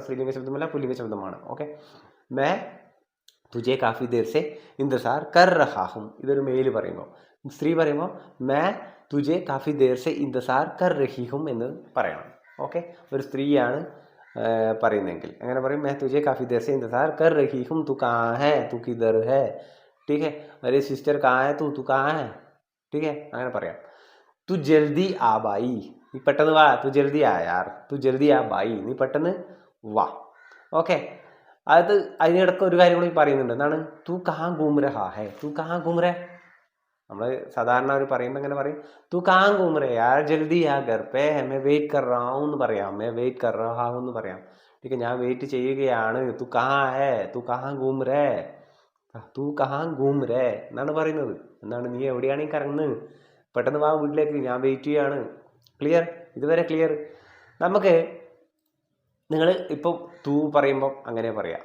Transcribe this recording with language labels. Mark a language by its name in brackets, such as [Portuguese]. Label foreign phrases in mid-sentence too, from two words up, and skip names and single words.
[Malayalam] സ്ത്രീലിംഗ ശബ്ദമല്ല, പുല്ലിംഗ ശബ്ദമാണ്. ഓക്കെ, [Hindi] मैं तुझे काफ़ी देर से इंतज़ार कर रहा हूँ, [Malayalam] ഇതൊരു മെയിൽ പറയുമ്പോൾ. സ്ത്രീ പറയുമ്പോൾ [Hindi] मैं तुझे काफ़ी देर से इंतज़ार कर रही हूँ [Malayalam] എന്ന് പറയണം. ഓക്കെ, ഒരു സ്ത്രീയാണ് പറയുന്നതെങ്കിൽ എങ്ങനെ പറയും? [Hindi] मैं तुझे काफ़ी देर से इंतज़ार कर रही हूँ, तू कहाँ है, तू किधर है. ठीक है, अरे सिस्टर कहाँ है तू कहाँ है. ठीक है, [Malayalam] അങ്ങനെ പറയാം. [Hindi] तू जल्दी आ भाई, [Malayalam] നീ പെട്ടെന്ന് വാ. [Hindi] तू जल्दी आ यार, तू जल्दी आ भाई, [Malayalam] നീ പെട്ടെന്ന് വാ. ഓക്കെ, അതിനിടയ്ക്ക് ഒരു കാര്യം കൂടി പറയുന്നുണ്ട്. [Hindi] എന്താണ്? तू कहाँ घूम रहा है. तू कहाँ घूम रे, [Malayalam] നമ്മൾ സാധാരണ അവർ പറയുമ്പോൾ എങ്ങനെ പറയും? [Hindi] तू कहाँ घूम रे यार, जल्दी आ घर पे है, मैं वेट कर रहा हूँ [Malayalam] എന്ന് പറയാം. [Hindi] मैं वेट कर रहा हूँ [Malayalam] എന്ന് പറയാം. [Hindi] ठीक है, [Malayalam] ഞാൻ വെയിറ്റ് ചെയ്യുകയാണ്. [Hindi] तू कहाँ है, तू कहाँ घूम रे, तू कहाँ घूम रे [Malayalam] എന്നാണ് പറയുന്നത്. എന്താണ്? നീ എവിടെയാണ് ഈ കറങ്ങുന്നത്? പെട്ടെന്ന് വാ വീട്ടിലേക്ക്, ഞാൻ വെയിറ്റ് ചെയ്യാണ്. ക്ലിയർ? ഇതുവരെ ക്ലിയർ? നമുക്ക് നിങ്ങൾ ഇപ്പം തൂ പറയുമ്പം അങ്ങനെ പറയാം.